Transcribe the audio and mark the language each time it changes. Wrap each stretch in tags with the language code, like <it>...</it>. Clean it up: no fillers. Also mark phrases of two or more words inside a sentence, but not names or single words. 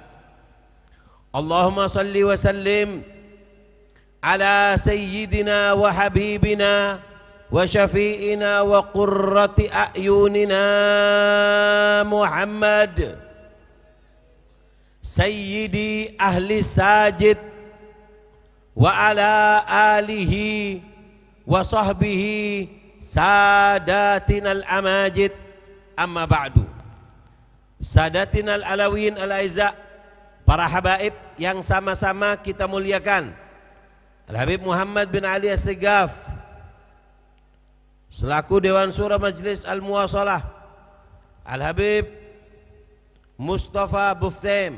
<ar>اللهم صل وسلم على سيدنا وحبيبنا وشفيعنا وقرة أعيننا محمد سيد أهل ساجد وعلى آله وصحبه سادتنا الأماجد. أما بعد. سادتنا العلويين الأعزاء,</ar> <id>para habaib yang sama-sama kita muliakan, Al-Habib Muhammad bin Ali As-Segaf selaku Dewan Syura Majlis Al-Muwasalah, Al-Habib Mustafa Buftem.</id>